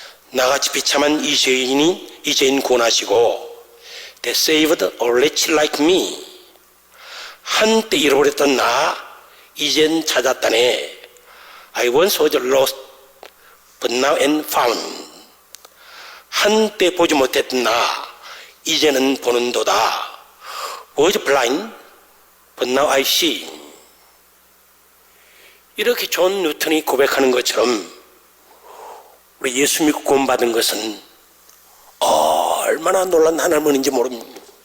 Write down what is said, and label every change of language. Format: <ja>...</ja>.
<ko>나같이 비참한 이 죄인 구원하시고</ko> <en>They saved a wretch like me.</en> <ko>한때 잃어버렸던 나 이젠 찾았다네.</ko> <en>I once was lost but now am found.</en> <ko>한때 보지 못했던 나 이제는 보는도다.</ko> <en>Was blind but now I see.</en> <ko>이렇게 존 뉴턴이 고백하는 것처럼 우리 예수 믿고 구원받은 것은 얼마나 놀란 하나님의 은혜인지 모릅니다.</ko>